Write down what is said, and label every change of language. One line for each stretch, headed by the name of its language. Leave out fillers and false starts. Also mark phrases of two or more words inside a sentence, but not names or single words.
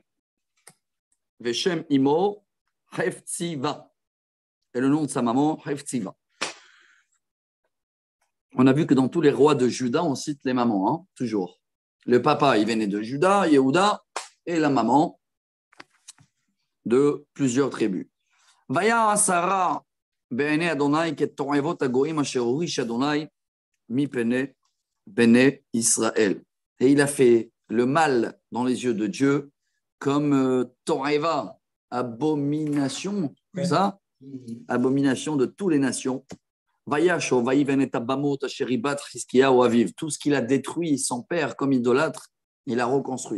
Hebrew: ושם אמו חפציבה.
French: Et le nom de sa maman, Hefziva. On a vu que dans tous les rois de Juda, on cite les mamans, hein, toujours. Le papa, il venait de Juda, Yehuda, et la maman de plusieurs tribus.
Hebrew: ויעש הרע בעיני אדוני כתועבות הגוים אשר הוריש אדוני מפני בני ישראל.
French: Et il a fait le mal dans les yeux de Dieu comme To'eva, abomination, ça, abomination de toutes les nations. Tout ce qu'il a détruit, son père comme idolâtre, il a reconstruit.